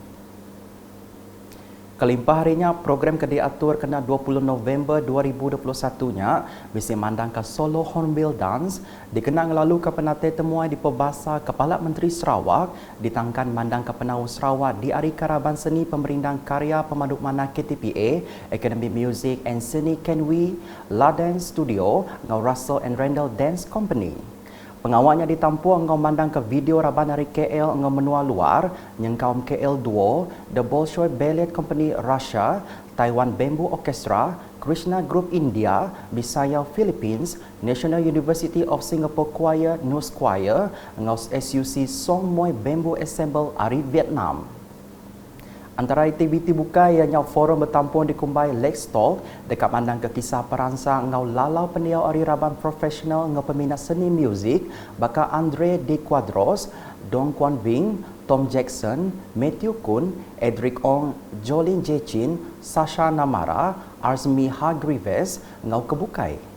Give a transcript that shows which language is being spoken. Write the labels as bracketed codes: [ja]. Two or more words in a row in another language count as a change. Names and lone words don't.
[iba] Kelimpah harinya program ke diatur kena 20 November 2021-nya bisi mandang ke [en] solo hornbill dance [iba] dikenang lalu ke penate temuai di Pebasa Kepala Menteri Sarawak ditangkan mandang ke penau Sarawak di Ari Karaban Seni Pemerintahan Karya Pemaduk Mana KTPA Academy Music and Seni Kenwi La Dance Studio ngau Russell and Randall Dance Company. Pengawalnya ditampu engkau mandang ke video raban dari KL engkau menua luar, nyengkau KL Duo, The Bolshoi Ballet Company Russia, Taiwan Bamboo Orchestra, Krishna Group India, Bisaya Philippines, National University of Singapore Choir Nus Choir, engkau SUC Song Moi Bamboo Ensemble Ari Vietnam. Antara aktiviti buka ianya forum bertampung di Kumbai Lake Talk dekat mandang ke kisah perangsang ngau lalau pendiau Ari Raban profesional ngau peminat seni muzik baka Andre De Quadros, Dong Kwan Wing, Tom Jackson, Matthew Kun, Edric Ong, Jolin Jechin, Sasha Namara, Arzmi Hargreaves ngau kebukai.